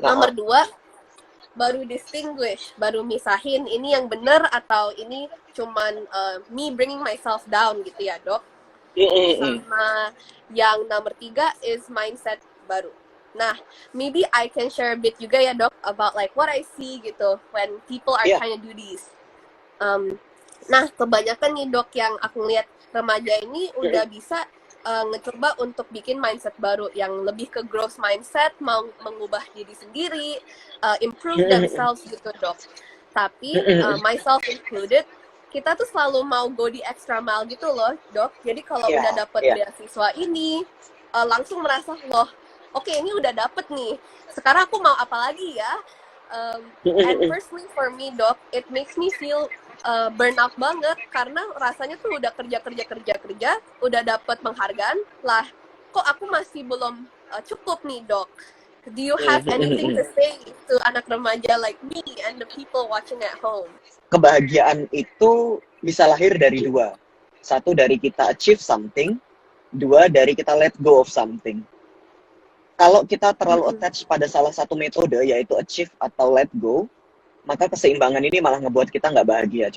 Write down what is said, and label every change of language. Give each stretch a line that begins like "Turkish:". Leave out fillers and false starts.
Indonesian: Nomor 2, baru distinguish, baru misahin ini yang benar atau ini cuman
English: me bringing myself down
Indonesian: gitu ya, Dok. Sama yang nomor 3 is mindset baru.
English: Nah, maybe I can share a bit
Indonesian: juga ya, Dok,
English: about like what I see gitu when people are trying to do this.
Indonesian: Nah, kebanyakan nih, Dok, yang aku lihat remaja ini udah bisa ngecoba untuk bikin mindset baru yang lebih ke growth mindset, mau mengubah diri sendiri,
English: improve themselves
Indonesian: gitu, Dok. Tapi myself included, kita tuh selalu mau go di extra mile gitu loh, Dok. Jadi kalau udah dapet beasiswa ini, langsung merasa loh, oke, ini udah dapet nih, sekarang aku mau apa lagi ya?
English: And personally for me, Dok, it makes me feel
Indonesian: burnout banget karena rasanya tuh udah kerja, udah dapat penghargaan lah, kok aku masih belum cukup nih dok.
English: Do you have anything to say to
Indonesian: anak remaja
English: like me and the people watching at home?
Indonesian: Kebahagiaan itu bisa lahir dari dua. Satu dari kita achieve something, dua dari kita
English: let go of something.
Indonesian: Kalau kita terlalu attach pada salah satu metode, yaitu achieve atau let go, maka keseimbangan ini malah ngebuat kita nggak bahagia.